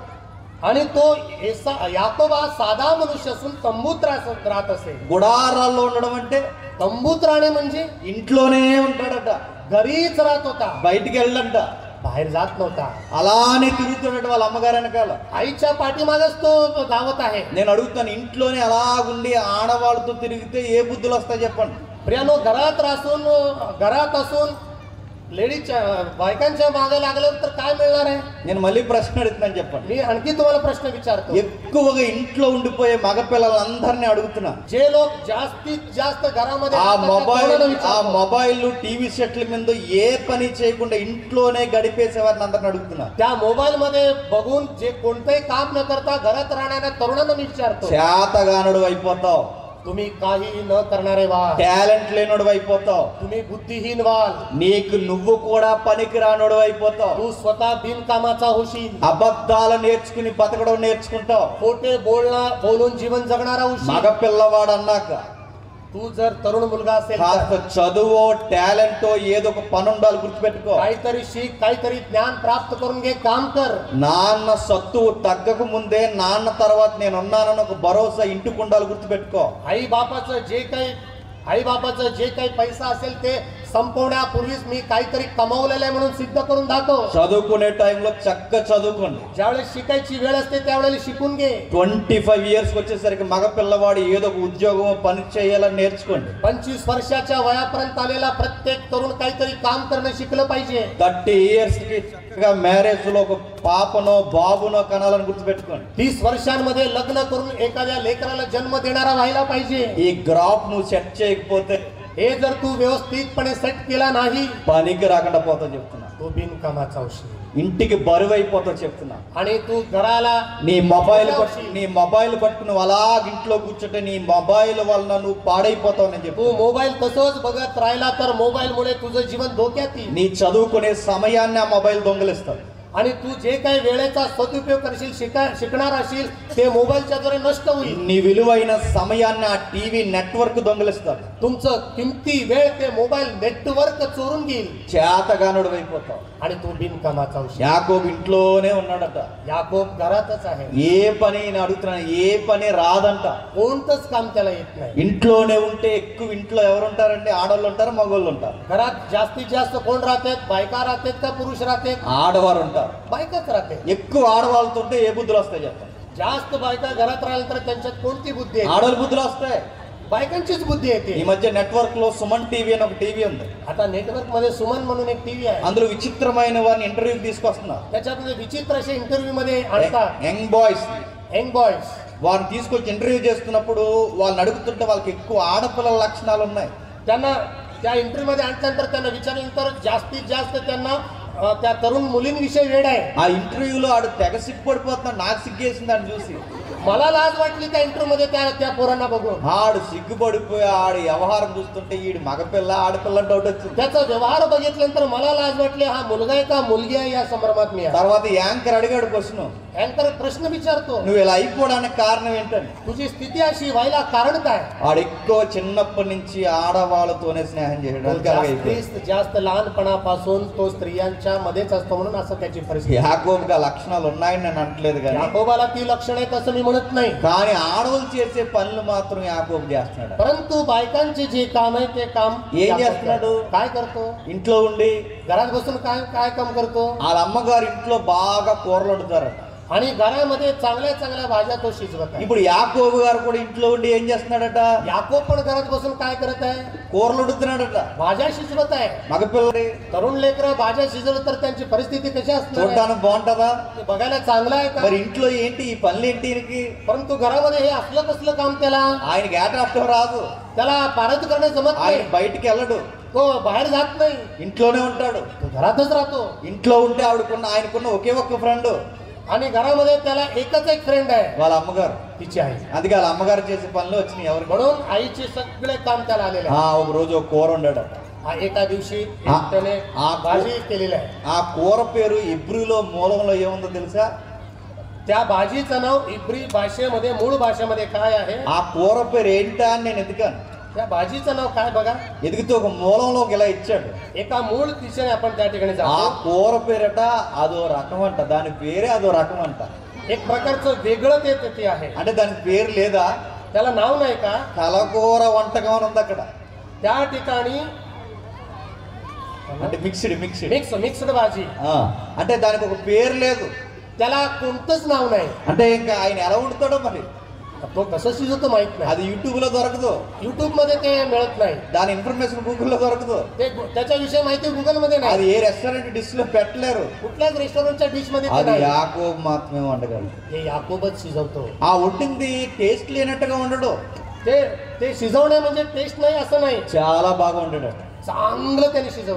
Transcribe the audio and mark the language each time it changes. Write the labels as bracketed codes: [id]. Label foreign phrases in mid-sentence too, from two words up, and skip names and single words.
[mr] आणि तो याकोब हा साधा मनुष्य असून तंबूत राहत असे. [te] గుడారాల్లో ఉండడం అంటే [mr] तंबूत राहणे म्हणजे [te] ఇంట్లోనే ఉంటాడట, [mr] घरीच राहत होता, [te] బయటికి వెళ్ళంట. [mr] बाहेर जात नव्हता. [te] అలానే తిరుగుతున్నాడు వాళ్ళ అమ్మగారు వెనకాల. [mr] आईच्या पाठीमागच तो धावत आहे. [te] నేను అడుగుతాను, ఇంట్లోనే అలాగుండి ఆడవాళ్ళతో తిరిగితే ఏ బుద్ధులు వస్తాయి చెప్పండి? [mr] प्रियानो, घरात असून लेडीजच्या बायकांच्या मागे लागलं तर काय मिळणार आहे? [te] నేను మళ్ళీ ప్రశ్న అడుగుతున్నాను చెప్పండి. [mr] मी आणखी तुम्हाला प्रश्न विचारतो. [te] ఎక్కువగా ఇంట్లో ఉండిపోయే మగపిల్లలందరినీ అడుగుతున్నా, [mr] जे लोक जास्तीत जास्त घरामध्ये ఆ राहतात, त्या कोणाला विचारतो? [en] mobile TV [te] సెట్ల మీద ఏ పని చేయకుండా ఇంట్లోనే గడిపేసే వారిని అందరిని అడుగుతున్నా. [mr] त्या मोबाईल मध्ये बघून जे कोणतेही काम न करता घरात राहणाऱ्या तरुणांना मी विचारतो, [te] చేతగానుడు అయిపోతావు, [mr] तुम्ही काही न करणारे व्हाल, [te] టాలెంట్ లేనోడు అయిపోతావు, [mr] तुम्ही बुद्धिहीन व्हाल, [te] నీకు నువ్వు కూడా పనికి రానోడు అయిపోతావు, [mr] तू स्वतः बिनकामाचा होशील, [te] అబద్ధాలు నేర్చుకుని బతకడం నేర్చుకుంటావు. [mr] खोटे बोलून जीवन जगणारा होशील. [te] మగపిల్లవాడు అన్నాక [mr] तू जर तरुण मुलगा असेल [te] కాస్త [mr] तर [te] చదువో టాలెంటో ఏదో ఒక పని ఉండాలి, గుర్తుపెట్టుకో. [mr] काहीतरी शिक, काहीतरी ज्ञान प्राप्त करून घे, काम कर. [te] నాన్న సత్తువు తగ్గక ముందే నాన్న తర్వాత నేను ఉన్నానని ఒక భరోసా ఇంటికి ఉండాలి, గుర్తుపెట్టుకో. [mr] आई बापाचं जे काही पैसा असेल ते संपवण्यापूर्वीच मी काहीतरी कमावलेलं आहे म्हणून सिद्ध करून दाखव. [te] చదువుకునే టైంలో చక్కగా చదువుకోండి. [mr] ज्यावेळेस शिकायची वेळ असते त्यावेळेला शिकून घे. [te] 25 ఇయర్స్ వచ్చేసరికి మగ పిల్లవాడు ఏదో ఒక ఉద్యోగం పని చేయాలని నేర్చుకోండి. [mr] 25 वर्षाच्या वयापर्यंत आलेला प्रत्येक तरुण काहीतरी काम करणं शिकलं पाहिजे. [te] 30 ఇయర్స్ కి మ్యారేజ్ లో ఒక పాపనో బాబునో కనాలని గుర్తుపెట్టుకోండి. [mr] 30 वर्षांमध्ये लग्न करून एखाद्या लेकराला जन्म देणारा व्हायला पाहिजे. [te] ఈ గ్రాఫ్ నువ్వు సెట్ చేయకపోతే, [mr] हे जर तू व्यवस्थितपणे सेट केला नाही, [te] పనికి రాకుండా పోతావు చెప్తున్నా. [mr] तो बिनकामाचा होशील [te] ఇంటికి బరువు అయిపోతావు చెప్తున్నా. [mr] आणि तू घराला [te] నీ మొబైల్ పట్టుకుని అలాగ ఇంట్లో కూర్చుంటే నీ మొబైల్ వలన నువ్వు పాడైపోతావు అని [mr] तू [te] చెప్పు. [mr] मोबाईल तसंच बघत राहिला तर मोबाईल मुळे तुझं जीवन धोक्यात येईल. [te] నీ చదువుకునే సమయాన్ని ఆ మొబైల్ దొంగలిస్తాడు. [mr] आणि तू जे काही वेळेचा सदुपयोग करशील, शिकणार असेल, ते मोबाईलच्या द्वारे नष्ट होईल. [te] నీ విలువైన సమయాన్ని ఆ [en] TV network [te] దొంగలిస్తాడు. [mr] तुमचं किमती वेळ ते [en] mobile network [mr] चोरून घेईल [te] చేతగానుడు అయిపోతావు. [mr] आणि तू बिनकामाचा होशील. [te] యాకోబు ఇంట్లోనే ఉన్నాడట. [mr] याकोब घरातच आहे. [te] ఏ పని నేను అడుగుతున్నాను, ఏ పని రాదంట. [mr] कोणतंच काम त्याला येत नाही. [te] ఇంట్లోనే ఉంటే ఎక్కువ ఇంట్లో ఎవరు ఉంటారంటే ఆడవాళ్ళు ఉంటారు, మగవాళ్ళు ఉంటారు. [mr] घरात जास्तीत जास्त कोण राहतात? बायका राहतात का पुरुष राहतात? [te] ఆడవారు ఉంటారు. [mr] बायकाच राहते. [te] ఎక్కువ ఆడవాళ్ళతో ఉంటే ఏ బుద్ధులు వస్తాయి చెప్పండి? [mr] जास्त बायका घरात राहिल्या तर त्यांच्यात कोणती बुद्धी आहे? [te] ఆడవాళ్ళ బుద్ధులు వస్తాయి. [mr] बायकांचीच बुद्धी येते. [te] ఈ మధ్య నెట్వర్క్ లో సుమన్ టీవీ అని ఒక టీవీ ఉంది. [mr] आता नेटवर्क मध्ये सुमन म्हणून एक टीव्ही आहे. [te] అందులో విచిత్రమైన వారిని ఇంటర్వ్యూకి తీసుకొస్తున్నారు. [mr] त्याच्यामध्ये विचित्र असे इंटरव्ह्यू मध्ये आणतात [en] young boys. young boys. [te] వారిని తీసుకొచ్చి ఇంటర్వ్యూ చేస్తున్నప్పుడు వాళ్ళని అడుగుతుంటే వాళ్ళకి ఎక్కువ ఆడపిల్లల లక్షణాలు ఉన్నాయి. [mr] त्यांना त्या इंटरव्ह्यू मध्ये आणल्यानंतर त्यांना विचारल्यानंतर जास्तीत जास्त त्यांना त्या तरुण मुलींविषयी वेळ आहे. [te] ఆ ఇంటర్వ్యూలో ఆడు తెగ సిగ్గుపడిపోతున్నాడు. నాకు సిగ్గేసింది అని చూసి. [mr] मला लाज वाटली त्या इंटरव्ह्यू मध्ये त्या पोरांना बघून. [te] ఆడు సిగ్గుపడిపోయి ఆడు వ్యవహారం చూస్తుంటే ఈడు మగపిల్ల ఆడపిల్ల డౌట్ వచ్చింది. [mr] त्याचा व्यवहार बघितल्यानंतर मला लाज वाटली, हा मुलगा आहे का मुलगी आहे या संभ्रमात मी आहे. [te] తర్వాత యాంకర్ అడిగాడు క్వశ్చన్, [mr] यांतर प्रश्न विचारतो [te] నువ్వు ఇలా అయిపోవడానికి కారణం ఏంటని. [mr] तुझी स्थिती अशी व्हायला कारण काय. [te] వాడు ఎక్కువ చిన్నప్పటి నుంచి ఆడవాళ్ళతోనే స్నేహం చేయడానికి [mr] जास्त लहानपणापासून तो स्त्रियांच्या मध्येच असतो म्हणून असं त्याची परिस्थिती. [te] యాకోబుకి ఆ లక్షణాలు ఉన్నాయని నేను అంటలేదు కానీ [mr] याकोबाला ती लक्षणे आहेत असं मी म्हणत नाही. [te] కానీ ఆడవాళ్ళు చేసే పనులు మాత్రం యాకోబు చేస్తున్నాడు. [mr] परंतु बायकांचे जे काम आहे ते काम [te] ఏం చేస్తున్నాడు? [mr] काय करतो. [te] ఇంట్లో ఉండి [mr] घरात बसून काय काय काम करतो. [te] వాళ్ళ అమ్మగారు ఇంట్లో బాగా కూరలు వండుతారట. [mr] आणि घरामध्ये चांगल्या चांगल्या भाज्या तो शिजवत आहे. [te] ఇప్పుడు యాకోబు గారు కూడా ఇంట్లో ఉండి ఏం చేస్తున్నాడట? [mr] याकोब पण घरात बसून काय करत आहे. [te] కూరలు వండుతున్నాడట. [mr] भाज्या शिजवत आहे. [te] మగపిల్లడి [mr] तरुण लेकरं भाज्या शिजवलं तर त्यांची परिस्थिती कशी असणार. [te] చూడడానికి బాగుంటుందా? [mr] ते बघायला चांगलं आहे का. [te] మరి ఇంట్లో ఏంటి ఈ పనులు ఏంటి ఈయనకి? [mr] परंतु घरामध्ये हे असलं कसलं काम त्याला. [te] ఆయనకి ఏట అర్థం రాదు. [mr] त्याला पारद करणे जमत [te] ఆయన [mr] नाही. [te] బయటికి వెళ్ళడు. [mr] तो बाहेर जात नाही. [te] ఇంట్లోనే ఉంటాడు. [mr] तो घरातच राहतो. [te] ఇంట్లో ఉంటే ఆయనకున్న ఒకే ఒక్క ఫ్రెండ్ [mr] आणि घरामध्ये त्याला एकच एक फ्रेंड आहे. [te] వాళ్ళ అమ్మగారు. [mr] तिची आई. [te] అందుకే వాళ్ళ అమ్మగారు చేసే పనులు వచ్చినాయి ఎవరికి? [mr] म्हणून आईचे सगळे काम त्याला आलेले आहे. [te] ఒక రోజు ఒక కూర వండాడట. [mr] एका दिवशी त्याने भाजी केलेली आहे. [te] ఆ కూర పేరు ఇబ్రూలో మూలంలో ఏముందో తెలుసా? [mr] त्या भाजीचं नाव इब्री भाषेमध्ये मूळ भाषेमध्ये काय आहे. [te] ఆ కూర పేరు ఏంటా అని నేను ఎదిగాను. [mr] त्या भाजीचं नाव काय बघा. [te] ఎదిగితే ఒక మూలంలోకి ఇలా ఇచ్చాడు. [mr] एका मूळ दिशेने आपण त्या ठिकाणी ఆ जातो. [te] కూర పేరట అదో రకం అంట. దాని పేరే అదో రకం అంట. [mr] एक प्रकारचं वेगळं ते आहे. [te] అంటే దానికి పేరు లేదా? [mr] त्याला नाव नाही का. [te] కలకూర వంటకం అని ఉంది అక్కడ. [mr] त्या ठिकाणी [te] అంటే మిక్స్డ్ [mr] मिक्स्ड भाजी. [te] అంటే దానికి ఒక పేరు లేదు. [mr] त्याला कोणतंच नाव नाही. [te] అంటే ఇంకా ఆయన ఎలా వండుతాడో మరి. [mr] तो कसं शिजवतो माहित नाही. [te] అది యూట్యూబ్ లో దొరకదు. [mr] युट्यूब मध्ये ते मिळत नाही. [te] దాని ఇన్ఫర్మేషన్ గూగుల్లో దొరకదు. [mr] ते त्याच्याविषयी माहिती गुगल मध्ये [te] అది [mr] नाही. [te] ఏ [en] restaurant dish [te] లో పెట్టలేరు. [mr] कुठल्याच रेस्टॉरंटच्या डिश मध्ये ते [te] అది [mr] नाही. [te] యాకోబు మాత్రమే వండగలడు. [mr] हे याकोबच शिजवतो. [te] ఆ వండింది టేస్ట్ లేనట్టుగా ఉండడు. [mr] ते शिजवणे म्हणजे टेस्ट नाही असं नाही. [te] చాలా బాగా వండాడు. [mr] चांगलं त्याने शिजवलं.